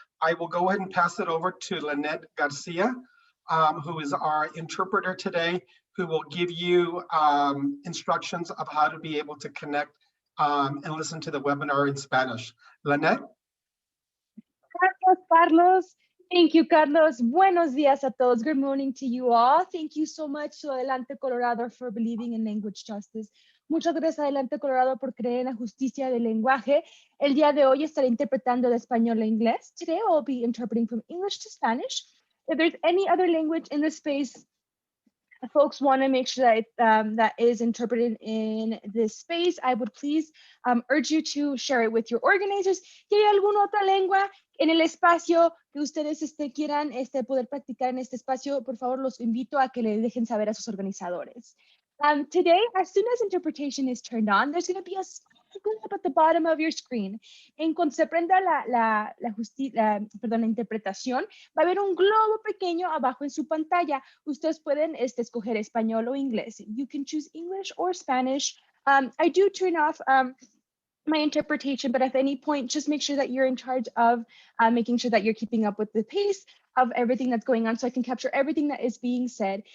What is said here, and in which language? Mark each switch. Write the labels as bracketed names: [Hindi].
[English] I will go ahead and pass it over to Lynette Garcia, who is our interpreter today, who will give you instructions of how to be able to connect and listen to the webinar in Spanish. Lynette? [Spanish] Carlos. [English] Thank you, Carlos. [Spanish] Buenos días a todos. [English] Good morning to you all. Thank you so much to Adelante Colorado for believing in language justice. [Spanish] Muchas gracias, Adelante Colorado, por creer en la justicia del lenguaje. El día de hoy estaré interpretando de español a inglés. [English] Today I'll be interpreting from English to Spanish. If there's any other language in this space, folks want to make sure that that is interpreted in this space, I would please urge you to share it with your organizers. [Spanish] Si hay alguna otra lengua en el espacio que ustedes quieran poder practicar en este espacio, por favor los invito a que le dejen saber a sus organizadores. [English] Today, as soon as interpretation is turned on, there's going to be a glip at the bottom of your screen. [Spanish] En cuanto se prenda la interpretación, va a haber un globo pequeño abajo en su pantalla. Ustedes pueden escoger español o inglés. [English] You can choose English or Spanish. I do turn off my interpretation, but at any point, just make sure that you're in charge of making sure that you're keeping up with the pace of everything that's going on, so I can capture everything that is being said.